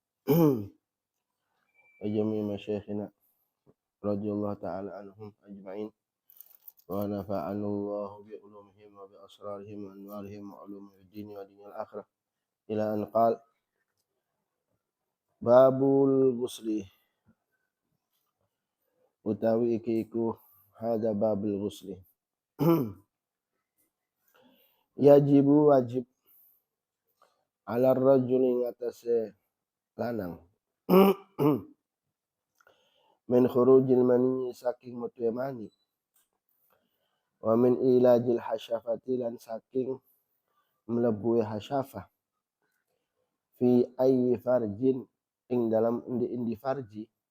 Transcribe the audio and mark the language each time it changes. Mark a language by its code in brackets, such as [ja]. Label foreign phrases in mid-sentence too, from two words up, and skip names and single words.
[ar] وجميع مشايخنا رضي الله تعالى عنهم أجمعين ونفعنا الله بعلومهم وبأسرارهم وأنوارهم وعلوم الدين ودين الآخرة إلى أن قال باب الغسل [jv] utawi iki iku [ar] هذا باب الغسل يجب واجب على رجل [jv] ngatasi lanang [ar] من خروج المني [jv] saking metu mani [ar] ومن إيلاج الحشفة [jv] lan saking mlebu hasyafah [ar] في أي فرج [jv] ing dalam indi farji